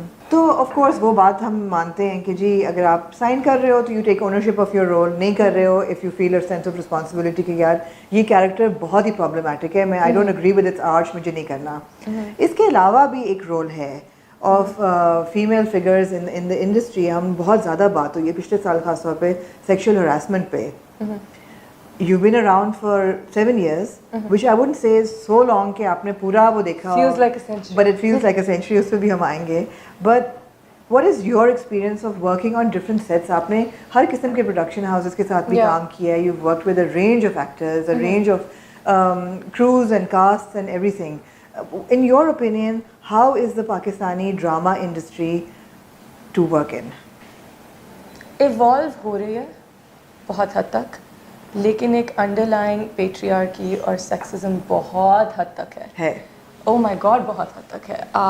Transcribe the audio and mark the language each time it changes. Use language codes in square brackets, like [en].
[ur] تو of course وہ بات ہم مانتے ہیں کہ جی اگر آپ سائن کر رہے ہو تو [en] you take ownership of your role, [ur] نہیں کر رہے ہو [en] if you feel a sense of responsibility [ur] کہ یار یہ کیریکٹر بہت ہی پرابلمٹک ہے, میں [en] I don't agree with its arch, [ur] مجھے نہیں کرنا. اس کے علاوہ بھی ایک رول ہے [en] Of female figures in the industry. [ur] ہم بہت زیادہ بات ہوئی ہے پچھلے سال خاص طور پہ سیکشل ہراسمنٹ پہ. [en] You've been around for 7 years, which I wouldn't say is so long [ur] کہ آپ نے پورا وہ دیکھا. [en] Feels like a century. But it feels like a century, [ur] اس پہ بھی ہم آئیں گے. [en] But what is your experience of working on different sets? [ur] آپ نے ہر قسم کے پروڈکشن ہاؤسز کے ساتھ بھی کام کیا ہے. [en] You've worked with a range of actors, a range of crews and casts and everything. In your opinion, how is the Pakistani drama industry to work in? [ur] Evolve ہو رہی ہے بہت حد تک, لیکن ایک انڈر لائن پیٹریارکی اور sexism بہت حد تک ہے. [en] oh my God [ur] بہت حد تک ہے.